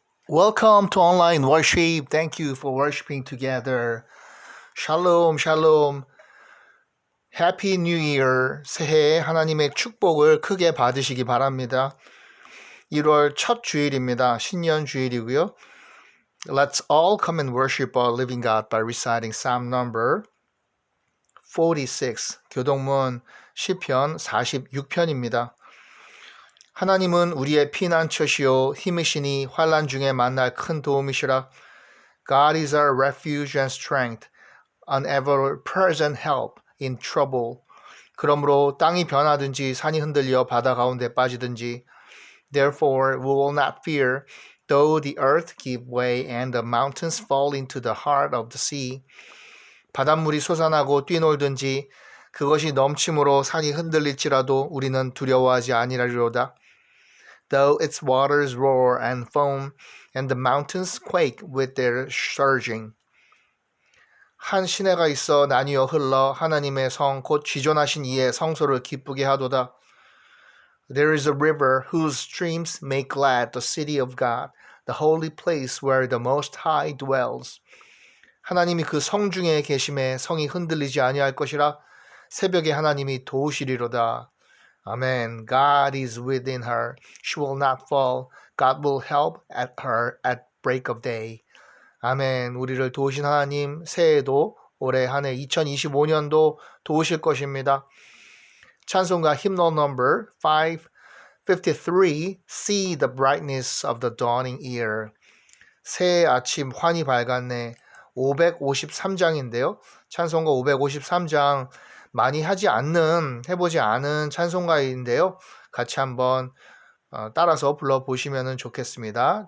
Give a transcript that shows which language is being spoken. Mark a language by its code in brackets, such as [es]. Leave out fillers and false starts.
[en] Welcome to online worship. Thank you for worshiping together. [ko] 샬롬, 샬롬. [en] Happy New Year. [ko] 새해 하나님의 축복을 크게 받으시기 바랍니다. 1월 첫 주일입니다. 신년 주일이고요. [en] Let's all come and worship our living God by reciting Psalm number 46. [ko] 교동문 시편 46편입니다. 하나님은 우리의 피난처시요 힘이시니 환난 중에 만날 큰 도움이시라. [en] God is our refuge and strength, an ever-present help in trouble. [ko] 그러므로 땅이 변하든지 산이 흔들려 바다 가운데 빠지든지 [en] Therefore we will not fear, though the earth give way and the mountains fall into the heart of the sea. [ko] 바닷물이 솟아나고 뛰놀든지 그것이 넘침으로 산이 흔들릴지라도 우리는 두려워하지 아니하리로다. [en] Though its waters roar and foam, and the mountains quake with their surging. [ko] 한 시내가 있어 나뉘어 흘러 하나님의 성 곧 지존하신 이의 성소를 기쁘게 하도다. [en] There is a river whose streams make glad the city of God, the holy place where the Most High dwells. [ko] 하나님이 그 성 중에 계심에 성이 흔들리지 아니할 것이라. 새벽에 하나님이 도우시리로다. [en] Amen. God is within her. She will not fall. God will help at her at break of day. [ko] 아멘. 우리를 도우신 하나님 새해도 올해 한 해 2025년도 도우실 것입니다. 찬송가 [en] hymnal number 553 See the brightness of the dawning year. [ko] 새해 아침 환히 밝았네. 553장인데요. 찬송가 553장 많이 해보지 않은 찬송가인데요. 같이 한번 따라서 불러보시면 좋겠습니다.